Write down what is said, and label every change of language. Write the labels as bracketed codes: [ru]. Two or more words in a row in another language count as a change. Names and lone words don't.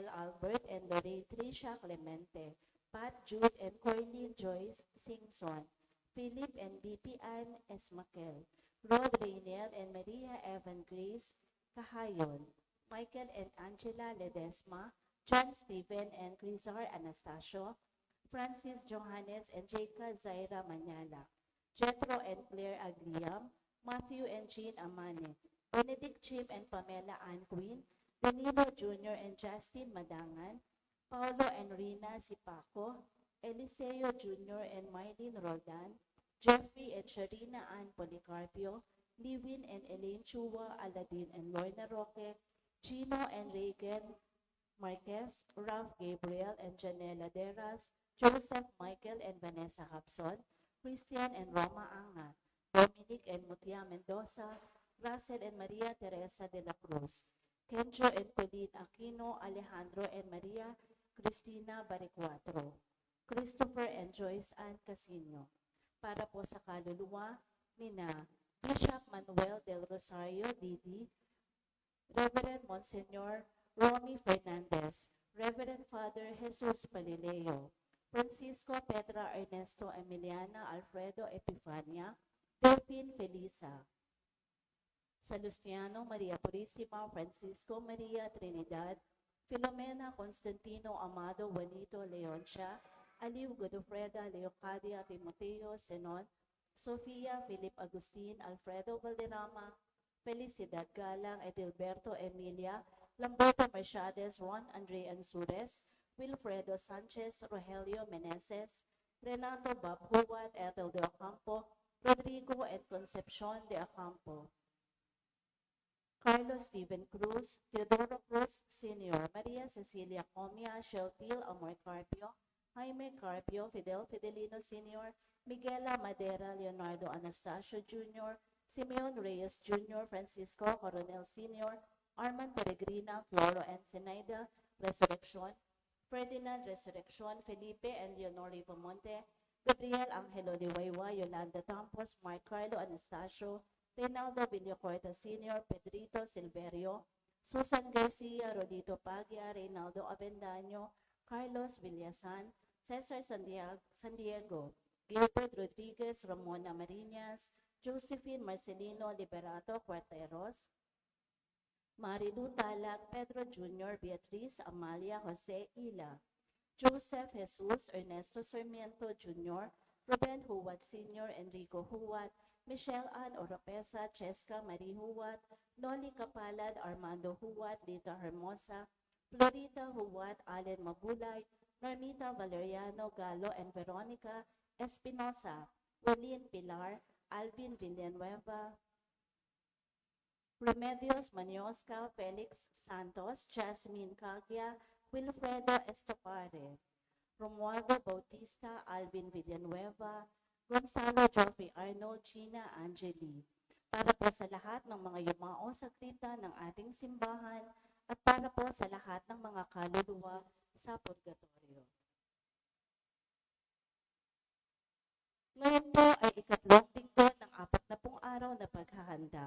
[en] Albert and Lorraine Tricia Clemente, Pat Jude and Corlene Joyce Singson, Philip and BP Ann Esmaquel, Rod Raynel and Maria Evan Grace Cahayon, Michael and Angela Ledesma, John Stephen and Crisar Anastasio, Francis Johannes and Jacob Zaira Manyala, Jetro and Claire Agliam, Matthew and Jean Amane, Benedict Chim and Pamela Ann Queen, Danilo Jr. and Justin Madangan, Paulo and Rina Sipaco, Eliseo Jr. and Mylene Roldan, Jeffrey and Sharina Ann Policarpio, Lewin and Elaine Chua, Aladin and Lorna Roque, Gino and Reagan Marquez, Ralph Gabriel and Janela Deras, Joseph Michael and Vanessa Hapson, Christian and Roma Anga, Dominic and Mutia Mendoza, Russell and Maria Teresa de la Cruz, Kenjo and Colleen Aquino, Alejandro and Maria Cristina Baricuatro, Christopher and Joyce Ann Casino. [tl] Para po sa kaluluwa nina Bishop Manuel del Rosario Didi, Reverend Monsignor Romy Fernandez, Reverend Father Jesus Palileo, Francisco Petra Ernesto Emiliana Alfredo Epifania, Delphine Felisa, Salustiano Maria Purisima, Francisco Maria Trinidad, Filomena Constantino Amado Juanito Leoncia, Aliw Godofreda Leocadia Timoteo Senon, Sofia Philip Agustin, Alfredo Valderrama, Felicidad Galang, Edilberto Emilia, Lamberto Merciades, Juan Andre Ansures, Wilfredo Sanchez, Rogelio Meneses, Renato Bob Huwat, Ethel de Ocampo, Rodrigo and Concepcion de Ocampo, Carlos Steven Cruz, Teodoro Cruz Sr., Maria Cecilia Comia, Sheltil Amor Carpio, Jaime Carpio, Fidel Fidelino Sr., Miguela Madera, Leonardo Anastasio Jr., Simeon Reyes Jr., Francisco Coronel Sr., Armand Peregrina, Floro Ensenada, Resurrection, Ferdinand Resurrection, Felipe and Leonor Ripamonte, Gabriel Angelo Liwaywa, Yolanda Campos, Mark Carlo Anastasio, Reynaldo Villacorta Sr., Pedrito Silverio, Susan Garcia, Rodito Paglia, Reynaldo Avendaño, Carlos Villasan, Cesar San Diego, Gilbert Rodriguez, Ramona Marinas, Josephine Marcelino Liberato Cuarteros, Marilu Talag, Pedro Jr., Beatriz Amalia Jose Ila, Joseph Jesus, Ernesto Sarmiento Jr., Ruben Huwat Sr., Enrico Huwat, Michelle Ann Oropesa, Cheska Marie Huwat, Noli Kapalad, Armando Huwat, Lita Hermosa, Florita Huwat, Allen Mabulay, Normita Valeriano Galo and Veronica Espinosa, William Pilar, Alvin Villanueva, Remedios Maniosca, Felix Santos, Jasmine Caglia, Wilfredo Estopare, Romualdo Bautista, Alvin Villanueva, Gonzalo Joffrey Arnold, Gina Angeli. Para po sa lahat ng mga yumao sa kripta ng ating simbahan at para po sa lahat ng mga kaluluwa sa purgatorio. Ngayon po ay ikatlong linggo ng 40 araw na paghahanda.